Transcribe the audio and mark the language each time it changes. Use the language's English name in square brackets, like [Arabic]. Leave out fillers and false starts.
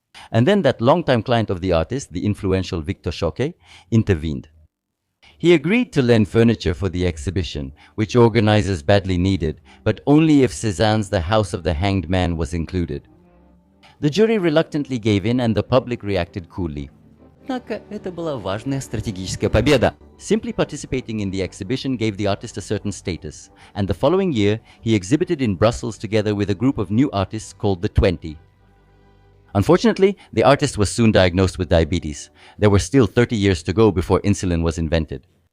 [English] And then that longtime client of the artist, the influential Victor Choquet, intervened. He agreed to lend furniture for the exhibition, which organizers badly needed, but only if Cézanne's The House of the Hanged Man was included. The jury reluctantly gave in and the public reacted coolly. [Russian] Однако это была важная стратегическая победа. [English] Simply participating in the exhibition gave the artist a certain status, and the following year he exhibited in Brussels together with a group of new artists called the 20. Unfortunately, the artist was soon diagnosed with diabetes. There were still 30 years to go before insulin was invented.